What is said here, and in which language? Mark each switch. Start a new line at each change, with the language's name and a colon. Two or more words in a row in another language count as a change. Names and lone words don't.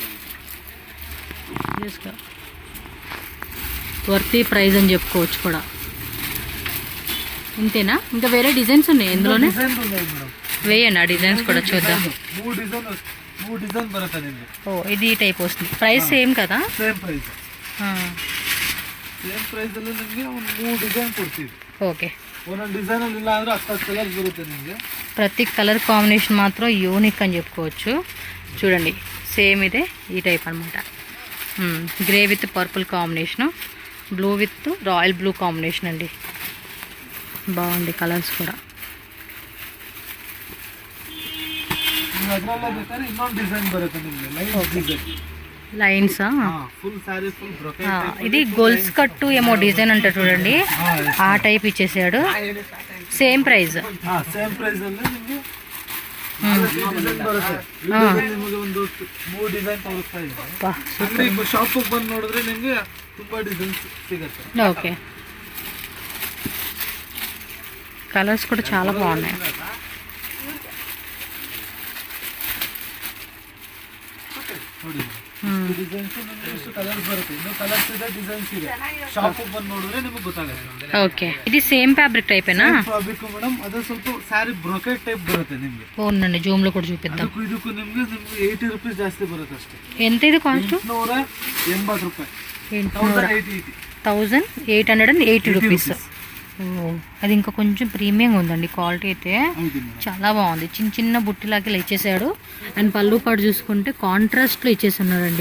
Telugu: వర్తీ ప్రైస్ అని చెప్పుకోవచ్చు కూడా. ఇంతేనా, ఇంకా వేరే డిజైన్స్ ఉన్నాయి ఇందులోనే? వేయండి ఆ డిజైన్స్ కూడా చూద్దాం. ఓ, ఇది ఈ ಟೈಪ್ వస్తుంది. ప్రైస్ సేమ్ కదా?
English: same price. same price
Kannada: ಅಲ್ಲಿ ನಿಮಗೆ ಒಂದು 3 ಡಿಸೈನ್ ಕೊಡ್ತೀವಿ.
Telugu: ఓకే,
Kannada: ಒಂದೊಂದು ಡಿಸೈನ್ ಅಲ್ಲಿ ಇಲ್ಲ ಅಂದ್ರೆ 10 ಕಲರ್ ಬರುತ್ತೆ ನಿಮಗೆ.
Telugu: ప్రతి
English: colour combination
Telugu: మాత్రం యూనిక్ అని చెప్పుకోవచ్చు. చూడండి, సేమ్ ఇదే ఈ టైప్ అనమాట.
English: grey with purple combination, blue with royal blue combination అండి.
Telugu: బాగుంది కలర్స్ కూడా.
Kannada: ಅದರಲ್ಲೇ ಬೇಕಾದ್ರೆ ಇನ್ನೊಂದು ಡಿಸೈನ್ ಬರುತ್ತೆ ನಿಮಗೆ,
English: line design.
Telugu: లైన్సా?
English: full saree full brocade.
Telugu: ఇది గొల్స్ కట్టు ఏమో డిజైన్ అంటారు చూడండి, ఆ టైప్ ఇచ్చేసాడు.
English: same price. same price
Kannada: ಅಲ್ಲಿ ನಿಮಗೆ ಡಿಸೈನ್ ಬರುತ್ತೆ. ನಿಮಗೆ ಒಂದು 3 ಡಿಸೈನ್ ತೋರಿಸ್ತಾ ಇದ್ದೀನಿ. ಅಂಗಡಿ ಶಾಪಿಗೆ ಬಂದು ನೋಡಿದ್ರೆ ನಿಮಗೆ ತುಂಬಾ ಡಿಸೈನ್ಸ್ ಸಿಗುತ್ತೆ.
Telugu: ఓకే, కలర్స్ కూడా చాలా బాగున్నాయి.
Kannada: ನೋಡಿ, ಡಿಸೈನ್ಸ್ ನಿಮಗೆ ಇಷ್ಟು ಕಲರ್ಸ್ ಬರುತ್ತೆ. ಇನ್ನೂ ಕಲರ್ಸ್ ಇದೆ, ಡಿಸೈನ್ಸ್ ಇದೆ. ಶಾಪಿಗೆ ಬಂದು ನೋಡಿದ್ರೆ ನಿಮಗೆ ಗೊತ್ತಾಗುತ್ತೆ.
Telugu: ఓకే, ఇది
English: same fabric
Telugu: టైపేనా?
Kannada: ಫ್ಯಾಬ್ರಿಕ್ ಮೇಡಮ್, ಅದು ಸ್ವಲ್ಪ
English: saree brocade type
Kannada: ಬರುತ್ತೆ ನಿಮಗೆ.
Telugu: అవునండి, జూమ్లో కూడా చూపిద్దాం.
Kannada: ಇದಕ್ಕೂ ನಿಮಗೆ 80 ರೂಪಾಯಿ ಜಾಸ್ತಿ ಬರುತ್ತೆ ಅಷ್ಟೇ.
Telugu: ఎంత ఇది కాస్ట్?
Kannada: 880 ರೂಪಾಯಿ.
Telugu: 1880 రూపీస్. అది ఇంకా కొంచెం ప్రీమియంగా ఉందండి, క్వాలిటీ అయితే చాలా బాగుంది. చిన్న చిన్న బుట్టిలాగా ఇలా ఇచ్చేసాడు. అండ్ పళ్ళు పాటు చూసుకుంటే కాంట్రాస్ట్లో ఇచ్చేస్తున్నారండి.